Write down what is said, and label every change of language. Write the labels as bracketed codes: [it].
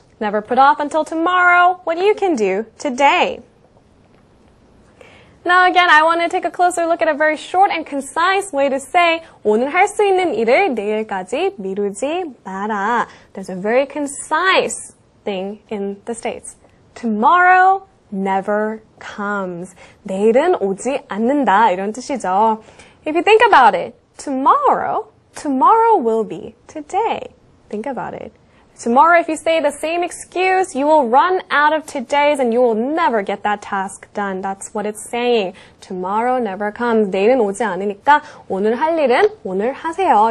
[en] Never put off until tomorrow what you can do today. Now again, I want to take a closer look at a very short and concise way to say [ko] 오늘 할 수 있는 일을 내일까지 미루지 마라. [en] There's a very concise thing in the States. Tomorrow never comes. [ko] 내일은 오지 않는다 이런 뜻이죠. [en] If you think about it, tomorrow will be today. Think about it. Tomorrow, if you say the same excuse, you will run out of todays and you will never get that task done. That's what it's saying. Tomorrow never comes. [ko] 내일은 오지 않으니까 오늘 할 일은 오늘 하세요.